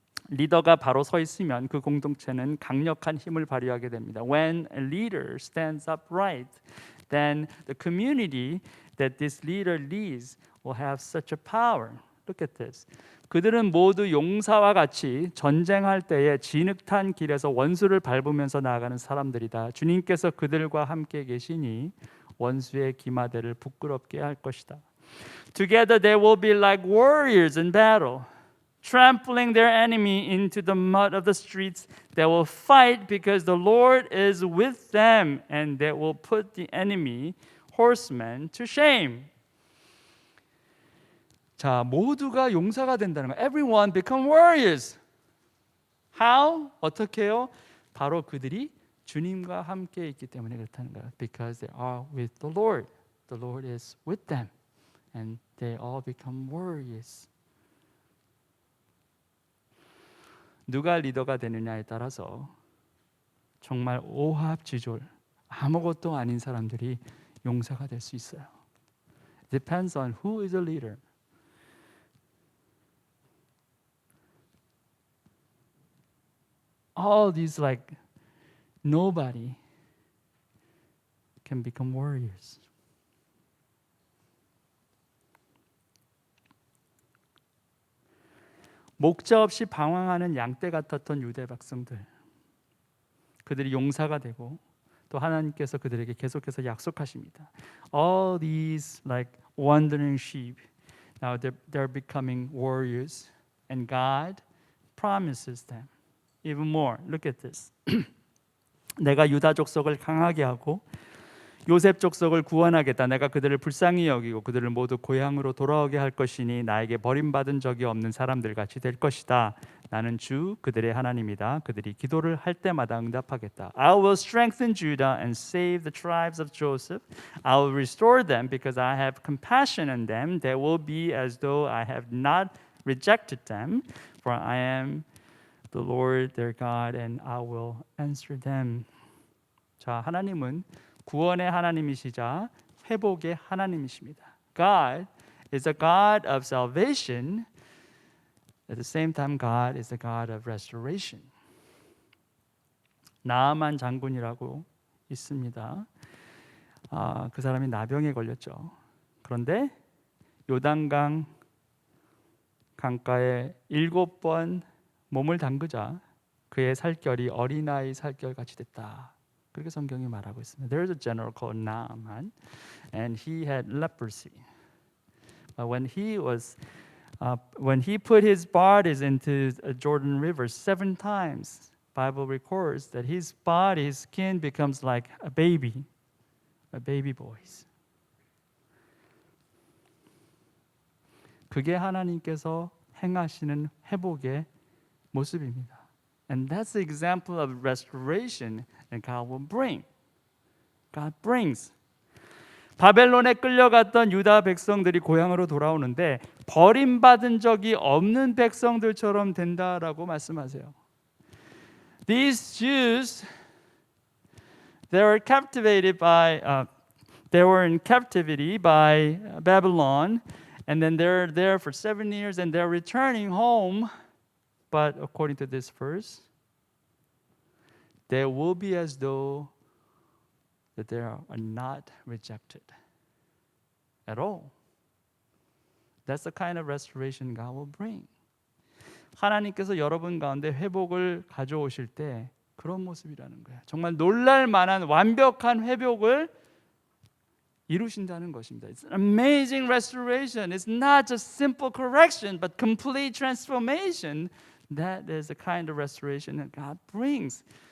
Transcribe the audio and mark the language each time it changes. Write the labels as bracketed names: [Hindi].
[Korean] 리더가 바로 서 있으면 그 공동체는 강력한 힘을 발휘하게 됩니다. [English] When a leader stands upright, then the community that this leader leads will have such a power. Look at this. [Korean] 그들은 모두 용사와 같이 전쟁할 때에 진흙탄 길에서 원수를 밟으면서 나아가는 사람들이다. 주님께서 그들과 함께 계시니 원수의 기마대를 부끄럽게 할 것이다. [English] Together they will be like warriors in battle. Trampling their enemy into the mud of the streets, they will fight because the Lord is with them, and they will put the enemy horsemen to shame. [Korean] 자, 모두가 용사가 된다는 거예요. [English] Everyone become warriors. How? [Korean] 어떻게요? 바로 그들이 주님과 함께 있기 때문에 그렇다는 거예요. [English] Because they are with the Lord. The Lord is with them, and they all become warriors. [Korean] 누가 리더가 되느냐에 따라서 정말 오합지졸 아무것도 아닌 사람들이 용사가 될 수 있어요. [English] Depends on who is a leader. All these like nobody can become warriors. [Korean] 목자 없이 방황하는 양떼 같았던 유대 백성들, 그들이 용사가 되고 또 하나님께서 그들에게 계속해서 약속하십니다. [English] All these like wandering sheep, now they're becoming warriors, and God promises them even more. Look at this. [Korean] 내가 유다 족속을 강하게 하고 요셉 족속을 구원하겠다. 내가 그들을 불쌍히 여기고 그들을 모두 고향으로 돌아오게 할 것이니 나에게 버림받은 적이 없는 사람들 같이 될 것이다. 나는 주 그들의 하나님이다. 그들이 기도를 할 때마다 응답하겠다. [English] I will strengthen Judah and save the tribes of Joseph. I will restore them because I have compassion on them. They will be as though I have not rejected them, for I am the Lord their God and I will answer them. [Korean] 자, 하나님은 구원의 하나님이시자 회복의 하나님이십니다. [English] God is a God of salvation. At the same time, God is a God of restoration. [Korean] 나아만 장군이라고 있습니다. 그 사람이 나병에 걸렸죠. 그런데 요단강 강가에 7번 몸을 담그자 그의 살결이 어린아이 살결 같이 됐다. 그렇게 성경이 말하고 있습니다. [English] There's a general called Naaman, and he had leprosy. But when he put his bodies into a Jordan River 7 times, Bible records that his body, his skin becomes like a baby boy's. [Korean] 그게 하나님께서 행하시는 회복의 모습입니다. [English] And that's the example of restoration that God will bring. God brings. [Korean] 바벨론에 끌려갔던 유다 백성들이 고향으로 돌아오는데 버림받은 적이 없는 백성들처럼 된다라고 말씀하세요. [English] These Jews, they were in captivity by Babylon, and then they're there for 7 years, and they're returning home. But according to this verse, they will be as though that they are not rejected at all. That's the kind of restoration God will bring. [Korean] 하나님께서 여러분 가운데 회복을 가져오실 때 그런 모습이라는 거예요. 정말 놀랄 만한 완벽한 회복을 이루신다는 것입니다. [English] It's an amazing restoration. It's not just simple correction, but complete transformation. That is the kind of restoration that God brings.